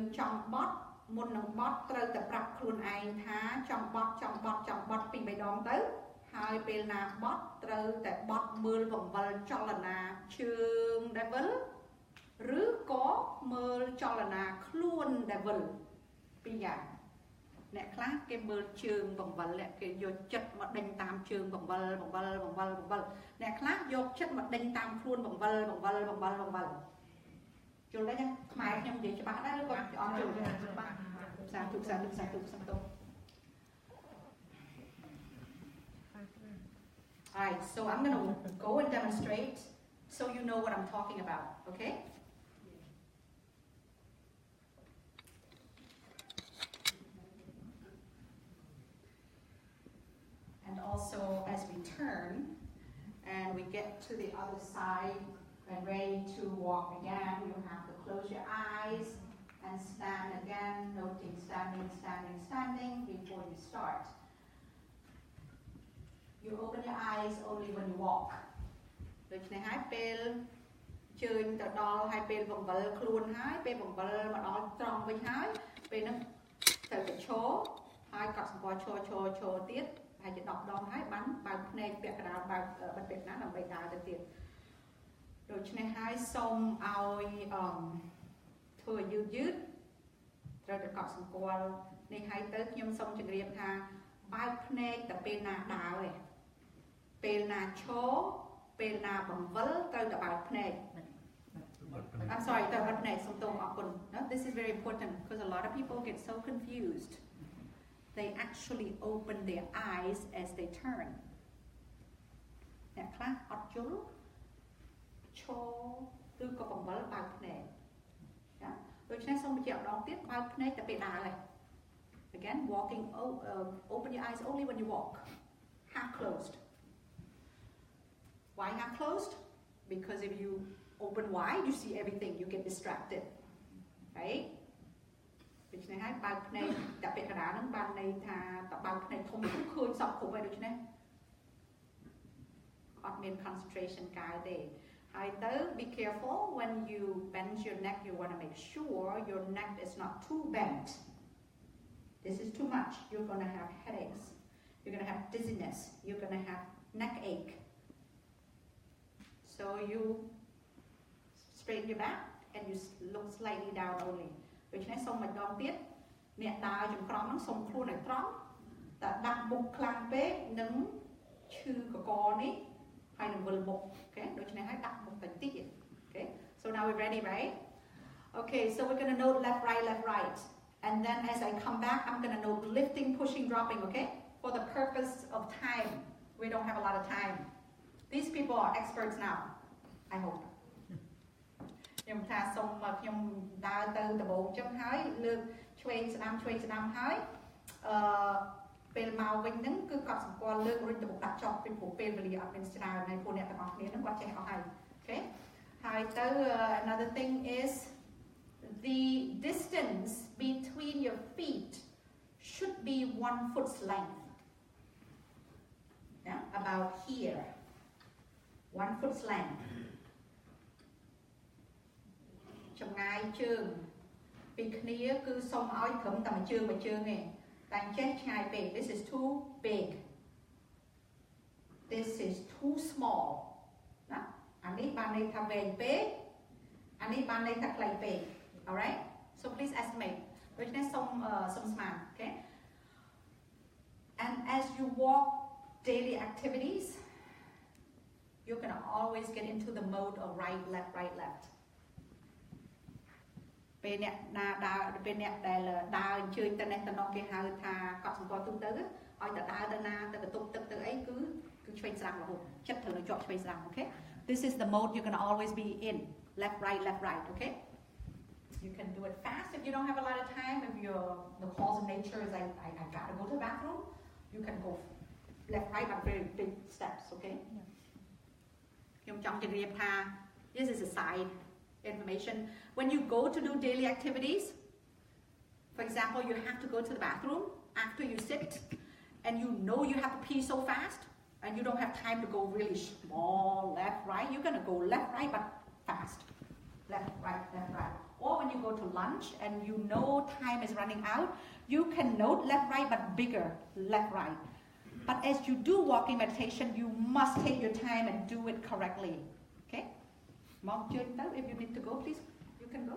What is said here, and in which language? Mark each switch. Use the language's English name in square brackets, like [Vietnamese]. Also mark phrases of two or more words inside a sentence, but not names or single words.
[Khmer] ចង់បត់មុននឹងបត់ត្រូវតែប្រាប់ខ្លួនឯងថាចង់បត់2 3ដងទៅហើយពេលណាបត់ត្រូវតែបត់មើលបង្វិលចលនាជើងដែលវិលឬក៏មើលចលនាខ្លួនដែលវិលពីរយ៉ាងអ្នកខ្លះគេមើលជើងបង្វិលគេយកចិត្តមកដេញតាមជើងបង្វិលអ្នកខ្លះយកចិត្តមកដេញតាមខ្លួនបង្វិល យល់ទេចាខ្មែរខ្ញុំនិយាយច្បាស់ដែរឬក៏អត់យល់ច្បាស់សាធុ [English] Alright, so I'm going to go and demonstrate so you know what I'm talking about, okay? And also as we turn and we get to the other side and ready to walk again, you have to close your eyes and stand again, noting standing before you start. You open your eyes only when you walk. [Khmer] ដូច្នេះហើយពេលជើញទៅដល់ហើយពេលបង្វិលខ្លួនហើយពេលបង្វិលមកដល់ត្រង់វិញហើយពេលហ្នឹងត្រូវតែឈរហើ យកត់សម្គាល់ឈរទៀតហើយជា10ដងហើយបានបើកភ្នែកពាក់កណ្ដាលបើកបិទពាក្យណាដើម្បីដើរទៅទៀតដូច្នេះហើយសូមឲ្យធ្វើយឺតត្រូវតែកត់សម្គាល់នេះហើយទៅខ្ញុំសូមជម្រាបថាបើកភ្នែកតែពេលណាដើរឯងពេលណាឈរពេលណាបង្វិលត្រូវតែបើកភ្នែក [English] I'm sorry [Khmer] តែបិទភ្នែកសូមទោសអរគុណ [English] This is very important because a lot of people get so confused. They actually open their eyes as they turn. [Khmer] អ្នកខ្លះអត់យល់ឈរឬក៏បង្វិលបើកភ្នែកណាដូច្នេះសូមបញ្ជាក់ម្ដងទៀតបើកភ្នែកតែពេលដើរឯង [English] Again, walking, open your eyes only when you walk. Half closed. Why half closed? Because if you open wide, you see everything. You get distracted. Right? [Khmer] ដូច្នេះហើយបើកភ្នែកតែពាក្យកណ្ដាលហ្នឹងបានន័យថាតើបើកភ្នែកធំឃើញសពគ្រប់ហើយដូច្នេះអត់មាន concentration កាយទេហើយទៅ [English] be careful when you bend your neck. You want to make sure your neck is not too bent. This is too much. You're going to have headaches. You're going to have dizziness. You're going to have neck ache. So you straighten your back and you look slightly down only. [Khmer] ដូច្នេះសូមម្ដងទៀតអ្នកដើរចង្ក្រង់ហ្នឹងសូមខ្លួនឲ្យត្រង់តែដាក់មុខខ្លាំងពេកនឹងឈឺកកនេះហើយនឹងវិលមុខអូខេដូច្នេះហើយដាក់មុខតិចតិចអូខេ [English] So now we're ready, right? Okay, so we're going to note left right. And then as I come back, I'm going to note lifting, pushing, dropping, okay? For the purpose of time. We don't have a lot of time. These people are experts now, I hope. [Khmer] ខ្ញុំថាសូមខ្ញុំដើរទៅដំបូងចឹងហើយលើកឆ្វេងស្ដាំហើយពេលមកវិញហ្នឹងគឺកត់សម្គាល់លើករុញទៅមុខដាក់ចប់ពីព្រោះពេលវេលាអត់មានច្រើនហើយពួកអ្នកទាំងអស់គ្នាហ្នឹងគាត់ចេះអស់ហើយអូខេហើយទៅ [English] another thing is the distance between your feet should be 1 foot's length. Yeah, about here. 1 foot's length [Khmer] ចម្ងាយជើងពីគ្នាគឺសូមឲ្យត្រឹមតែមួយជើងឯងតែចេះឆ្ងាយពេក [English] this is too big this is too small [Khmer] ណាអានេះបានន័យថាវែងពេកអានេះបានន័យថាខ្លីពេក [English] alright so please estimate [Khmer] ដូច្នេះសូមស្មាន [English] okay and as you walk daily activities you're going to always get into the mode of right left [Khmer] ពេលអ្នកណាដើរពេលអ្នកដែលដើរអញ្ជើញទៅនេះទៅនោះគេហៅថាកត់សម្គាល់ទូទៅឲ្យទៅដើរទៅណាទៅបន្ទប់ទឹកទៅអីគឺឆ្វេងស្ដាំរហូតចិត្តត្រូវជាប់ឆ្វេងស្ដាំ [English] okay this is the mode you're going to always be in left right okay you can do it fast if you don't have a lot of time if the calls of nature is like I got to go to the bathroom you can go left right but very big steps okay [Khmer] ខ្ញុំចង់ជម្រាបថា [English] this is a side information when you go to do daily activities for example you have to go to the bathroom after you sit and you know you have to pee so fast and you don't have time to go really small left right you're going to go left right but fast left right or when you go to lunch and you know time is running out you can note left right but bigger left right but as you do walking meditation you must take your time and do it correctly okay Mom, if you need to go, please, you can go.